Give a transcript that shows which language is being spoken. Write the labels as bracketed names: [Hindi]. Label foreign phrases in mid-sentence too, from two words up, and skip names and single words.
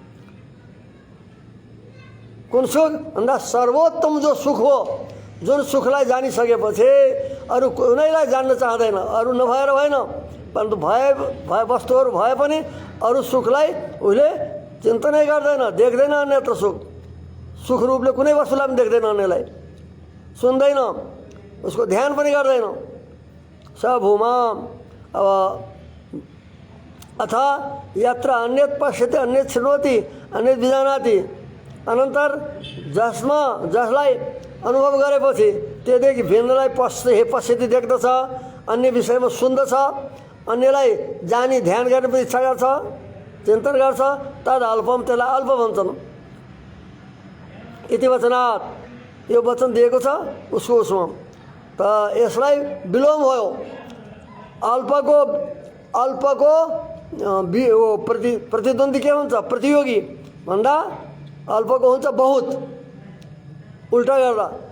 [Nepali] कुन सुख भन्दा सर्वोत्तम जो सुख हो, जुन सुखलाई जानिसकेपछि अरू कुनैलाई जान्न चाहँदैन। अरू नभएर भएन, परन्तु भए वस्तुहरू भए पनि अरू सुखलाई उसले चिन्तनै गर्दैन, देख्दैन। अन्यत्र सुख, सुख रूपले कुनै वस्तुलाई पनि देख्दैन, अन्यलाई सुन्दैन, उसको ध्यान पनि गर्दैन। [Sanskrit] स भूमा। अब अथ यत्र अन्यत पश्यति अन्यत शृणोति अन्यत बिजानाति, [Nepali] अनन्तर जसलाई अनुभव गरेपछि त्योदेखि भिन्नलाई पश्यति देख्दछ, अन्य विषयमा सुन्दछ, अन्यलाई जानी ध्यान गर्ने पनि इच्छा गर्छ, चिन्तन गर्छ, [Sanskrit] तद अल्पम, [Nepali] त्यसलाई अल्प भन्छन्। [Sanskrit] इति वचनात्, [Nepali] यो वचन दिएको छ उसको उसमा, त यसलाई विलोम भयो। अल्पको प्रतिद्वन्दी के हुन्छ, प्रतियोगी भन्दा अल्पको हुन्छ बहुत, उल्टा गर्दा।